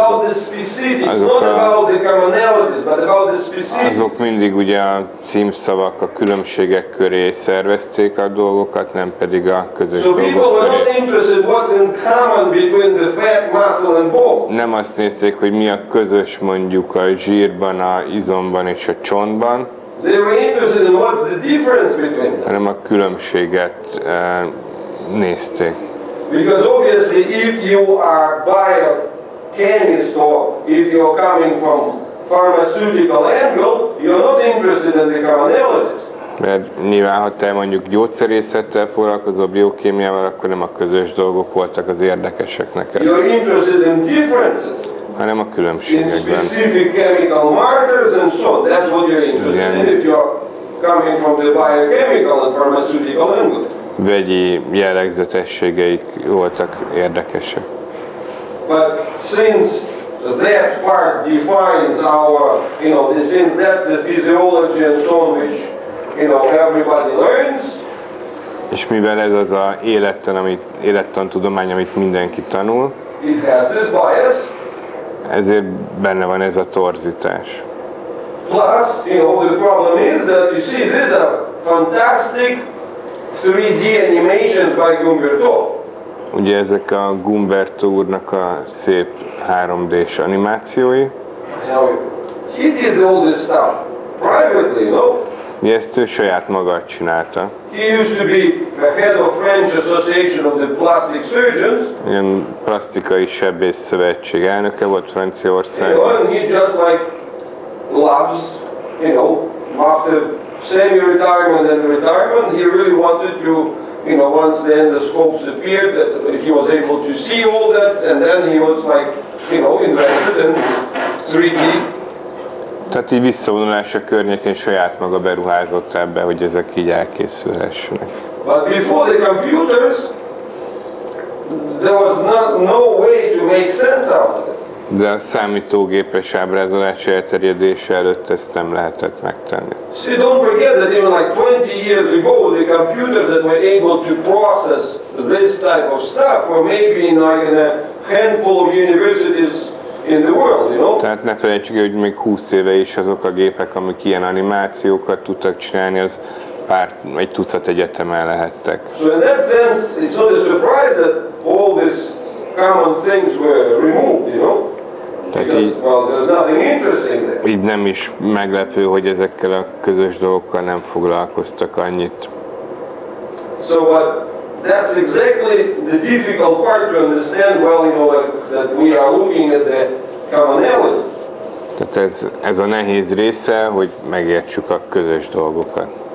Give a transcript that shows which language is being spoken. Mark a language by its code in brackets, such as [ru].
[en] About the specifics, not about the commonalities, but about the specifics. [hu] azok mindig ugye a címszavak, a különbségek köré szervezték a dolgokat, nem pedig a közös [en] So people [hu] dolgok [en] were [hu] köré. [en] not interested what's in common between the fat, muscle and bone. [hu] Nem azt nézték, hogy mi a közös mondjuk a zsírban, a izomban és a csontban, [en] They were interested in what's the difference between them. [hu] hanem a különbséget nézték. [en] Because obviously if you are biochemist or if you are coming from pharmaceutical angle, you're not interested in the commonalities. [hu] Mert nyilván, ha te mondjuk gyógyszerészettel foglalkozol, biokémiával, akkor nem a közös dolgok voltak az érdekesek neked, [en] You're interested in differences, [hu] hanem a [en] in [hu] különbségekben. [en] specific chemical markers and so on. That's what you're interested in if you're coming from the biochemical and pharmaceutical angle. [hu] Vegyi jellegzetességeik voltak érdekesek. [en] But since that part defines our, since that's the physiology and so on which, everybody learns, [hu] És mivel ez az a élettantudomány, amit mindenki tanul, [en] it has this bias. [hu] ezért benne van ez a torzítás. [en] Plus, the problem is that you see these are fantastic 3D animations by Gumberto. [hu] Ugye ezek a Gumberto úrnak a szép 3D-s animációi. [en] Now, he did all this stuff privately, [hu] Ugye ezt ő saját maga csinálta. [en] He used to be the head of French Association of the Plastic Surgeons. [hu] Ilyen plastikai sebész szövetség elnöke volt Franciaországban. [en] And he just loves, after semi-retirement and retirement, he really wanted to, once the endoscopes appeared, that he was able to see all that, and then he was invested in 3D. [hu] Tehát így visszavonulása környékén saját maga beruházott ebbe, hogy ezek így elkészülhessenek. [en] But before the computers, there was no way to make sense out of it. [hu] De a számítógépes ábrázolás elterjedése előtt ezt nem lehetett megtenni. [en] See, don't forget that even 20 years ago, the computers that were able to process this type of stuff were maybe in a handful of universities in the world, [hu] Tehát ne felejtsük, hogy még 20 éve is azok a gépek, amik ilyen animációkat tudtak csinálni, az egy tucat egyetemen lehettek. [en] So in that sense, it's not a surprise that all these common things were removed, Because, there's nothing interesting there. [hu] Így nem is meglepő, hogy ezekkel a közös dolgokkal nem foglalkoztak annyit. [en] So that's exactly the difficult part to understand that we are looking at the commonality. [hu] Tehát ez a nehéz része, hogy megértsük a közös dolgokat.